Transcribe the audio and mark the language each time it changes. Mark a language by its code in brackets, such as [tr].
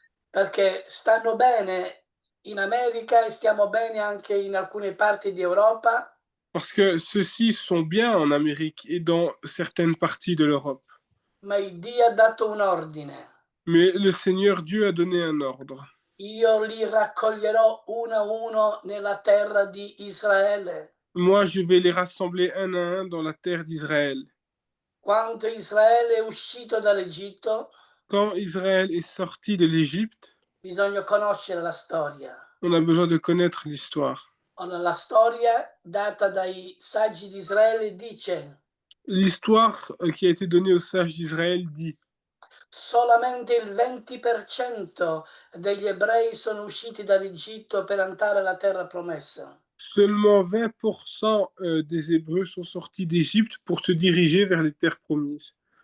[it] Perché stanno bene in America e stiamo bene anche in alcune parti di Europa. [fr] Parce que ceux-ci sont bien en Amérique et dans certaines parties de l'Europe. [it] Ma il Dio ha dato un ordine. [fr] Mais le Seigneur Dieu a donné un ordre. [it] Io li raccoglierò uno a uno nella terra di Israele. [fr] Moi, je vais les rassembler un à un dans la terre d'Israël. [it] Quando Israele è uscito dall'Egitto, [fr] Quand Israël est sorti de l'Égypte, [it] bisogna conoscere la storia. [fr] on a besoin de connaître l'histoire. [it] La storia data dai saggi di Israele dice: [fr] L'histoire qui a été donnée aux sages d'Israël dit: [it] solamente il 20% degli ebrei sono usciti dall'Egitto per andare alla terra promessa. [fr] Seulement 20% des Hébreux sont sortis d'Égypte pour se diriger vers les terres promises.